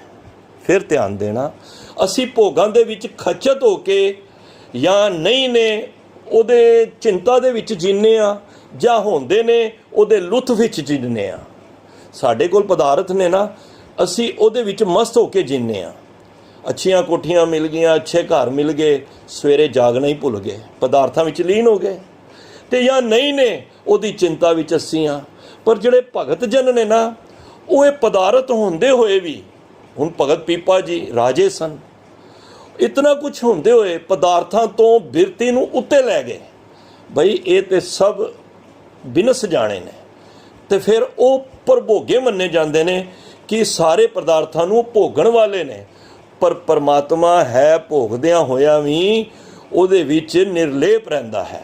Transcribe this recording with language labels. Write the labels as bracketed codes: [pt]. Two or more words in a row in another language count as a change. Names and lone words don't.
[pa] ਫਿਰ ਧਿਆਨ ਦੇਨਾ, ਅਸੀ ਭੋਗਾਂ ਦੇ ਵਿਚ ਖਚਤ ਹੋ ਕੇ ਯਾ ਨਹੀਂ ਨੇ ਉਹਦੇ ਚਿੰਤਾ ਦੇ ਵਿਚ ਜੀਨੇ ਆ, ਜਾਂ ਹੋਂਦੇ ਨੇ ਉਹਦੇ ਲੁਤਫ ਵਿਚ ਜੀਨੇ ਆ। ਸਾਡੇ ਕੋਲ ਪਦਾਰਥ ਨੇ ਨਾ, ਅਸੀ ਉਹਦੇ ਵਿਚ ਮਸਤ ਹੋਕੇ ਜੀਨੇ ਆ। ਅੱਛੀਆਂ ਕੋਠੀਆਂ ਮਿਲ ਗਈਆਂ, ਅੱਛੇ ਘਰ ਮਿਲ ਗਏ, ਸਵੇਰੇ ਜਾਗਣਾ ਹੀ ਭੁੱਲ ਗਏ, ਪਦਾਰਥਾਂ ਵਿਚ ਲੀਨ ਹੋ ਗਏ। ਤੇ ਯਾ ਨਹੀਂ ਨੇ ਉਹਦੀ ਚਿੰਤਾ ਵਿਚ ਅਸੀਂ ਆ। ਪਰ ਜਿਹੜੇ ਭਗਤ ਜਨ ਨੇ ਨਾ, ਉਹ ਇਹ ਪਦਾਰਥ ਹੁੰਦੇ ਹੋਏ ਵੀ, ਹੁਣ ਭਗਤ ਪੀਪਾ ਜੀ ਰਾਜੇ ਸਨ, ਇਤਨਾ ਕੁਛ ਹੁੰਦੇ ਹੋਏ ਪਦਾਰਥਾਂ ਤੋਂ ਬਿਰਤੀ ਨੂੰ ਉੱਤੇ ਲੈ ਗਏ। ਬਈ ਇਹ ਤੇ ਸਭ ਬਿਨਸ ਜਾਣੇ ਨੇ, ਤੇ ਫਿਰ ਉਹ ਪ੍ਰਭੋਗੇ ਮੰਨੇ ਜਾਂਦੇ ਨੇ ਕਿ ਸਾਰੇ ਪਦਾਰਥਾਂ ਨੂੰ ਭੋਗਣ ਵਾਲੇ ਨੇ, ਪਰ ਪਰਮਾਤਮਾ ਹੈ ਭੋਗਦਿਆਂ ਹੋਇਆਂ ਵੀ ਉਹਦੇ ਵਿੱਚ ਨਿਰਲੇਪ ਰਹਿੰਦਾ ਹੈ।